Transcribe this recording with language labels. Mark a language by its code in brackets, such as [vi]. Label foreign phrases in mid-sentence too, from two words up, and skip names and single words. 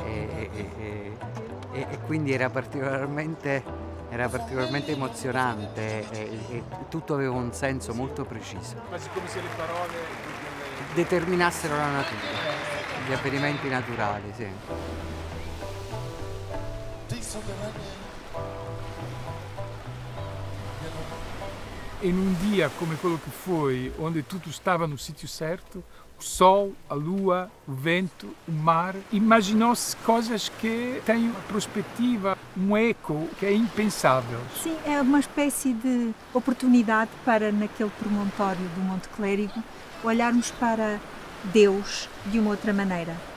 [it] quindi era particolarmente emozionante e tutto aveva un senso molto preciso. Quasi come se le parole determinassero la natura, gli avvenimenti naturali, sì. In un [pt] dia [it] come quello che [pt] foi, onde tudo estava no sítio certo, o sol, a lua, o vento, o mar, imaginou-se coisas que têm uma perspectiva, um eco que é impensável. Sim, é uma espécie de oportunidade para, naquele promontório do Monte Clérigo, olharmos para Deus de uma outra maneira.